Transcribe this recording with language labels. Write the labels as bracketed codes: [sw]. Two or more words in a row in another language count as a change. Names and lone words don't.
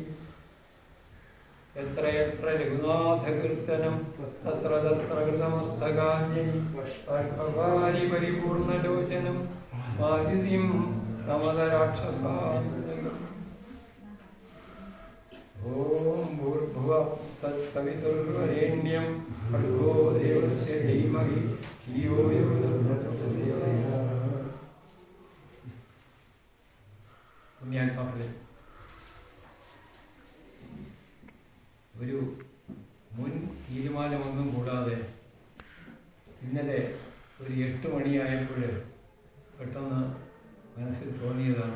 [sa] यत्र यत्र रघुनाथकीर्तनं तत्र तत्र कृतमस्तकाञ्जलि बाष्पवारि परिपूर्णलोचनं मारुतिं नमदराक्षसान्तकम् ॐ भूर्भुवः तत्सवितुर्वरेण्यं भर्गो देवस्य धीमहि धियो यो न प्रचोदयात् [ml] പുണ്യാത്മാക്കളെ, ഒരു മുൻ തീരുമാനമൊന്നും കൂടാതെ ഇന്നലെ ഒരു 8 മണിയായപ്പോൾ പെട്ടെന്ന് മനസ്സിൽ തോന്നിയതാണ്.